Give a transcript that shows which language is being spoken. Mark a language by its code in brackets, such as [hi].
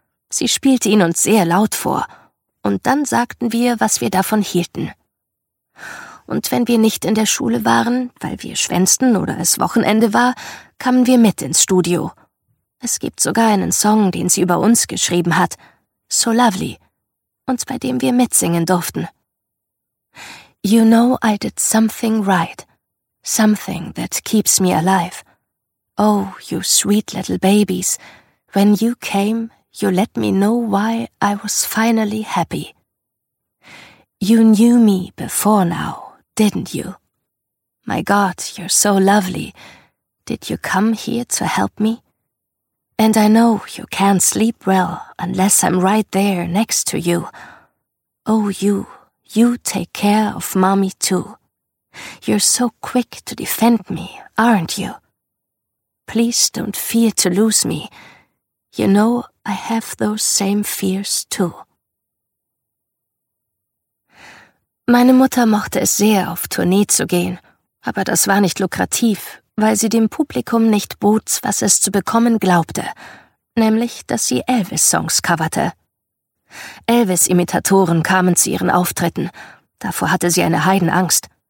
[de] Sie spielte ihn uns sehr laut vor, und dann sagten wir, was wir davon hielten. Und wenn wir nicht in der Schule waren, weil wir schwänzten oder es Wochenende war, kamen wir mit ins Studio. Es gibt sogar einen Song, den sie über uns geschrieben hat, So Lovely, und bei dem wir mitsingen durften. [en] You know I did something right, something that keeps me alive. Oh, you sweet little babies, when you came, you let me know why I was finally happy. You knew me before now, didn't you? My God, you're so lovely. Did you come here to help me? And I know you can't sleep well unless I'm right there next to you. Oh, you take care of mommy too. You're so quick to defend me, aren't you? Please don't fear to lose me. You know I have those same fears too. [de] Meine Mutter mochte es sehr, auf Tournee zu gehen, aber das war nicht lukrativ, weil sie dem Publikum nicht bot, was es zu bekommen glaubte, nämlich, dass sie Elvis-Songs coverte. Elvis-Imitatoren kamen zu ihren Auftritten, davor hatte sie eine Heidenangst.